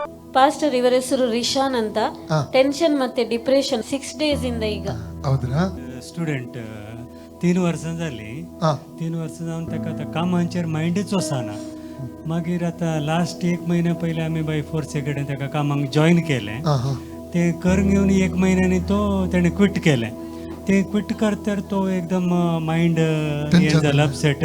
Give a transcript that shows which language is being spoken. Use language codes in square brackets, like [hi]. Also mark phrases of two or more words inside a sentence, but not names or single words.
[kn] ಪಾಸ್ಟರ್ ಇವರ ಹೆಸರು ರಿಶಾನ್ ಅಂತ. ಟೆನ್ಷನ್ ಮತ್ತೆ ಡಿಪ್ರೆಷನ್ 6 days ಇಂದ ಈಗ. ಹೌದ್ರಾ? [kok] स्टुडंट 3 वर्सां जाली. 3 वर्सां जावन ताका कामांचेर मायंडूच वचना. मागीर आतां लास्ट 1 महिन्या पयलीं आमी [en] by force [kok] कडेन ताका कामाक जॉयन केलें. ते करून घेवन 1 महिन्यानी तो तेणें क्विट केलें. ते क्विट करतर तो एकदम मायंड हें जाला, अपसेट.